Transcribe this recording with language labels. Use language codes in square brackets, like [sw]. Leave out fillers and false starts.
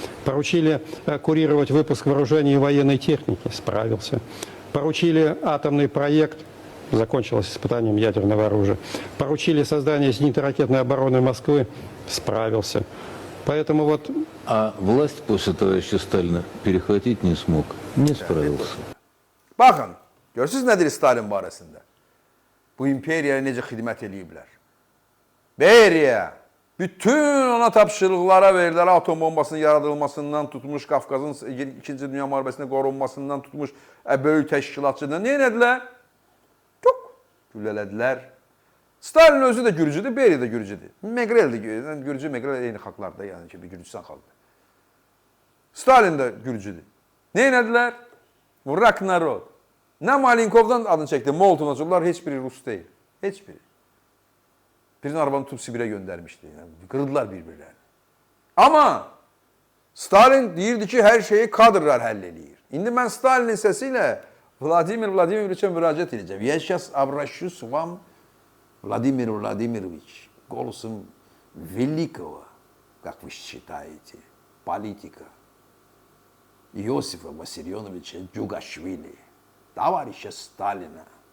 [ru] Поручили курировать выпуск вооружений и военной техники. Справился. Поручили атомный проект. Закончилось испытанием ядерного оружия. Поручили создание зенитно-ракетной обороны Москвы. Справился. Поэтому А власть после товарища Сталина перехватить не смог, не sправился. [az] Baxın, görürsünüz nədir Stalin barəsində? Bu imperiyaya necə xidmət ediblər? Beriya, bütün ona tapşırıqlara verirlər, atom bombasının yaradılmasından tutmuş, Qafqazın 2-ci Dünya müharibəsində qorunmasından tutmuş, böyük təşkilatçıdan nə edilər? Çok güllələdilər. Stalin özü də Gürcüdür, Beriya da Gürcüdür. Megrel də Gürcü, Megrel eyni xalqlarda, yəni ki, Gürcüstan xalqı. Stalin də Gürcüdür. Nə edilər? [ru] Vrak narod. [az] Nə Malenkovdan adını çəkdi, Molotovlar heç biri Rus deyil. Heç biri. Birinin arabanı tutub Sibirə göndərmişdi. Yəni, qırdılar bir-birlərini. Amma Stalin deyirdi ki, hər şeyi kadrlar həll eləyir. İndi mən Stalinin səsi ilə Vladimir Vladimiroviçə müraciət edəcəm. [ru] Я сейчас обращусь к вам, Владимир Владимирович, голосом великого, как вы считаете, политика Иосифа Виссарионовича Джугашвили, товарища Сталина.